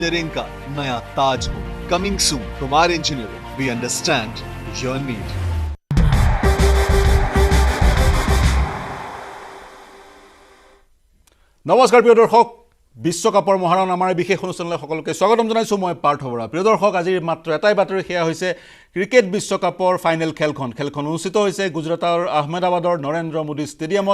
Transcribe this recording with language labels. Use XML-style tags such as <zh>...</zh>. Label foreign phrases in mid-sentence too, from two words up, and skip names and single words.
<hi>इंजीनियरिंग का नया ताज हो।</hi> <en>coming soon Kumar engineering, we understand your need.</en> <as>নমস্কাৰ প্ৰিয় দৰ্শক, বিশ্বকাপৰ মহাৰণ আমাৰ বিশেষ অনুষ্ঠানলৈ সকলোকে স্বাগতম জনাইছো। মই পাৰ্থ বৰা। প্ৰিয় দৰ্শক, আজিৰ মাত্ৰ এটাই বাতৰি, সেয়া হৈছে ক্ৰিকেট বিশ্বকাপৰ ফাইনেল খেলখন অনুষ্ঠিত হৈছে গুজৰাটৰ আহমেদাবাদৰ নৰেন্দ্ৰ মোদী ষ্টেডিয়ামত।</as>